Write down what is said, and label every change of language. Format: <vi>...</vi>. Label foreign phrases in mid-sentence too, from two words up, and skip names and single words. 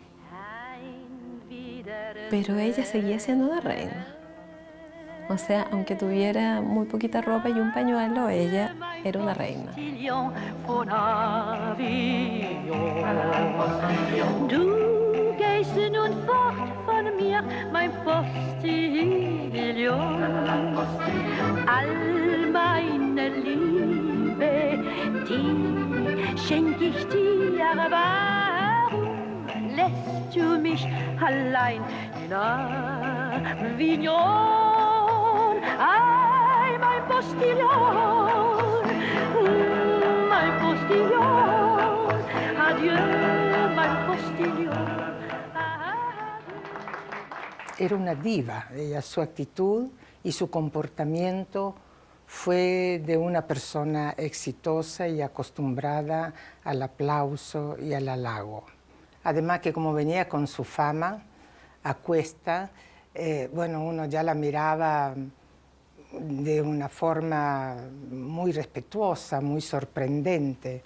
<es>Pero ella seguía siendo una reina. O sea, aunque tuviera muy poquita ropa y un pañuelo, ella era una reina.</es> <de>Du gehst nun fort von von mir, mein Postillon. All meine Liebe, die schenk ich dir, warum lässt du mich allein in Avignon? Ay, mein Postillon, mein Postillon, adieu, mein Postillon.</de> <es>Era una diva, ella, su actitud y su comportamiento fue de una persona exitosa y acostumbrada al aplauso y al halago. Además que como venía con su fama a cuesta, bueno, uno ya la miraba de una forma muy respetuosa, muy sorprendente.</es>